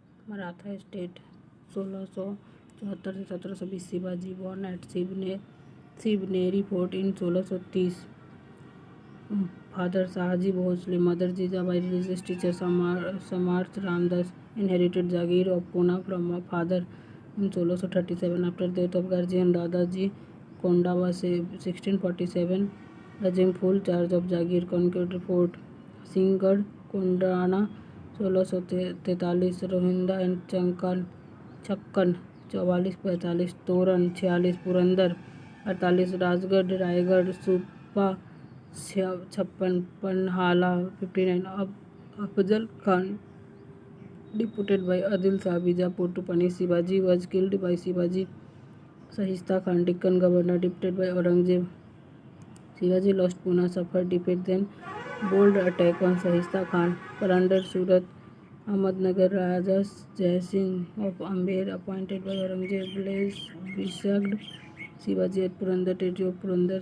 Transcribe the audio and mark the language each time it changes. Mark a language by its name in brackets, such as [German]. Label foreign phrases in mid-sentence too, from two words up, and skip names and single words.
[English] मराठा स्टेट 1674 से 1720 शिवाजी born at शिवनेरी फोर्ट in 1630. Father Shahaji Bhosle, Mother Jijabai, religious teacher Samarth Ramdas, inherited Jagir of Pune from a father in 1637. After death of guardian Dadaji Kondawa 1647, assumed full charge of Jagir, conquered Fort Sinhgarh, Kondrana 1643, Rohinda and Chakkan 44-45, Toran 46, Purandar 48, Rajgarh, Raigad, Supa 56, Panhala 59. Afzal Khan, deputed by Adil Shah Bijapur to punish Shivaji, was killed by Shivaji. Shahista Khan, Deccan governor, defeated by Aurangzeb. Shivaji lost Pune, suffered defeat, then bold attack on Shahista Khan. Purandar, Surat, Ahmednagar, Raja Jai Singh of Amber, appointed by Aurangzeb, besieged Shivaji at Purandar, territory of Purandar.